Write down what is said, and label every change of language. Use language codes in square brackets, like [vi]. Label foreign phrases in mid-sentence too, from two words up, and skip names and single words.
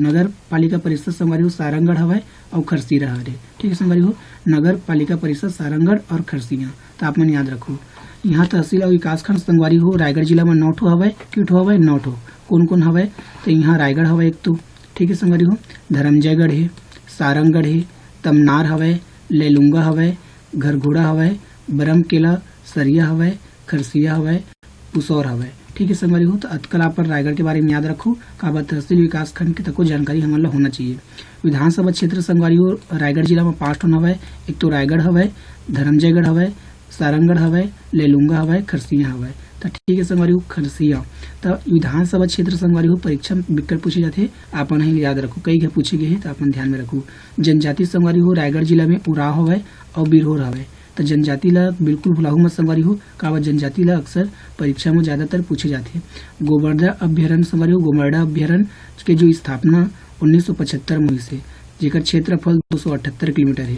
[hne] नगर पालिका परिषद संगवारी हो सारंगढ़ हवा और खरसीरा हरे। ठीक है संगवारी हो, नगर पालिका परिषद सारंगढ़ और खरसिया। तो आप मन याद रखो। यहाँ तहसील और विकास खंड संगवारी हो रायगढ़ जिला में 9 ठो हवा, क्यों हवा 9 ठो कौन कौन हवा। तो यहाँ रायगढ़ हवा एक तो। ठीक है संगवारी हो, धर्मजयगढ़ है, सारंगगढ़ है, तमनार हवा, लेलुंगा हवा, घरघोड़ा हवा, बरमकेला, सरिया हवा, खरसिया हवा, पुसौर हवा। ठीक है संगवारी हो, तो अतकल आप रायगढ़ के बारे में याद रखो। काबा तहसील विकास खंड की तको जानकारी हमारे ला होना चाहिए। विधानसभा क्षेत्र संगवारी हो रायगढ़ जिला में 5 ठो हवा, एक तो रायगढ़ हवा, धर्मजयगढ़ हवा, सारंगगढ़ हवा, लेलुंगा हवा, खरसिया हवा। तो ठीक है संगवारी हो, खरसिया। तो विधानसभा क्षेत्र संगवारी हो परीक्षा में विकल्प पूछे जाते, आपन ही याद रखो। कई के पूछे गए हैं तो अपन ध्यान में रखो। जनजाति संगवारी हो रायगढ़ जिला में उराव हवा और बिरहोर हवा। तो जनजाति ला बिल्कुल भुलाहू मत संगवारी हो, कावा जनजाति ला अक्सर परीक्षा में ज्यादातर पूछे जाते हैं। गोबरदा अभ्यारण्य संगवारी हो, गोमरडा अभ्यारण्य के जो स्थापना 1975 में हुई से, जेकर क्षेत्रफल 278 किलोमीटर है।